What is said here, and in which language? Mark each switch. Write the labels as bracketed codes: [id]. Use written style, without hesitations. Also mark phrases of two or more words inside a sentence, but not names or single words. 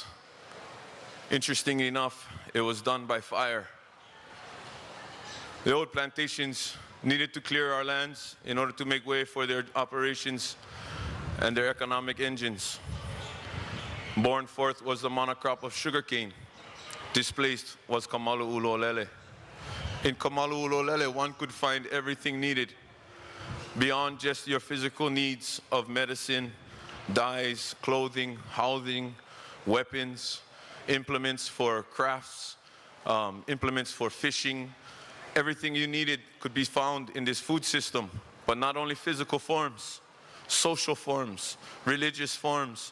[en] Interestingly enough, it was done by fire. The old plantations needed to clear our lands in order to make way for their operations and their economic engines. Born forth was the monocrop of sugarcane. Displaced was Kamalu ʻUlu. In Kamalu ʻUlu, one could find everything needed beyond just your physical needs of medicine, dyes, clothing, housing, weapons, implements for crafts, implements for fishing. Everything you needed could be found in this food system, but not only physical forms, social forms, religious forms.